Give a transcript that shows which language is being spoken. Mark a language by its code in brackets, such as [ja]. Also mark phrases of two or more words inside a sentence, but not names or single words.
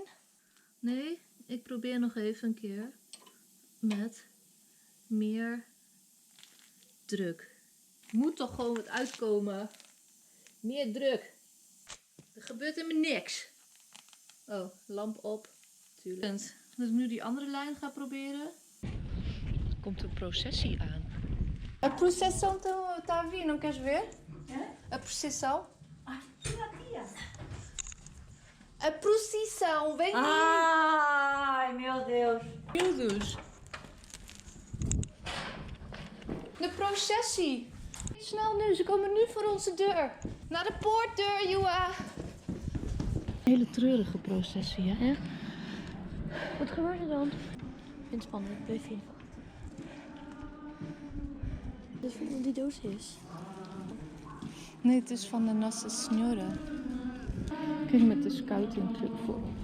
[nl] Nee, ik probeer nog even een keer met meer druk. Moet toch gewoon wat uitkomen. Meer druk. Er gebeurt helemaal niks. Oh, lamp op. Tuurlijk. Dus ik nu die andere lijn ga proberen. Er komt een processie aan. [pt] A procissão tá vindo, queres ver? A procissão. Ai, tia. A procissão, vem aí. Ai, meu Deus. Miúdos. [nl] De processie. Snel nu, ze komen nu voor onze deur. Naar de poortdeur, Joa. Een hele treurige processie, hè? Wat gebeurt er dan? Ik vind het spannend, ik ben even. dat wat die doos is. Nee, het is van de Nossa Senhora. Ik ging met de scoutingclub voor.